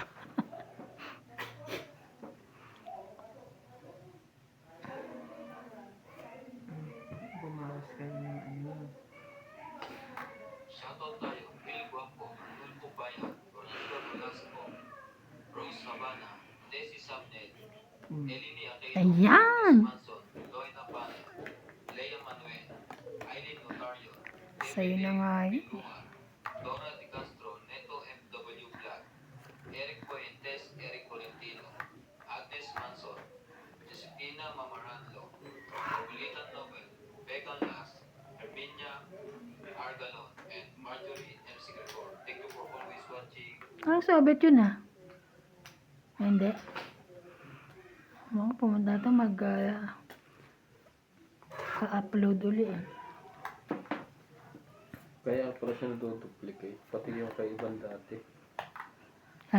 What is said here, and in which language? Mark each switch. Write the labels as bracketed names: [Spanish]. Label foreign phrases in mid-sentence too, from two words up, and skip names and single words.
[Filipino] Bumawas kayo ng ano. Shoutout tayo, Bill Guapo, Tulpo Bayan, Ronaldo Velasco, Rose Havana, Desi Sabnet, Elini Aquino, Ayan! Manson, Lloyd Apane, Lea Manuel, Aileen Notario, Sa'yo na nga yun. Biluan, Dora De Castro, Neto MW Vlog, Eric Fuentes, Eric Colentino, Agnes Manson, Josefina Mamaranlo, Julieta Nobel, Becca Las, Herminia Argalon, [English] and Marjorie MC Gregor. Thank you for always watching. [Filipino] Ang sabit yun ah. Hindi. Mga pumunta ito ka-upload uli eh. Kaya pala siya naduduplicate. Pati yung kay Ivan dati. Ano?